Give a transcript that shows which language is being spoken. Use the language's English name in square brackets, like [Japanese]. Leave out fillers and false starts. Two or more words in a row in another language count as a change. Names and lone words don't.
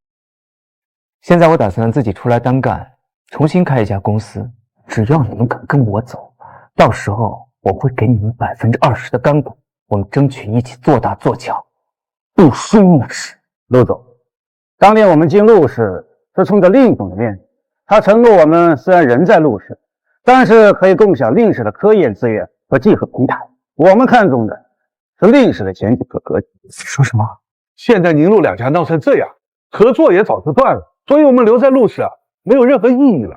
[Chinese] 現在我打算自己出來單幹，重新開一家公司。只要你們肯跟我走，到時候我會給你們20%的乾股，我們爭取一起做大做強，不輸那是。陸總，當年我們進陸氏是衝着令總的面子，他承諾我們雖然人在陸氏，但是可以共享令氏的科研資源和集合平台。我們看重的是令氏的前景和格局。說什麼？現在寧陸兩家鬧成這樣，合作也早就斷了，所以我們留在陸氏沒有任何意義了。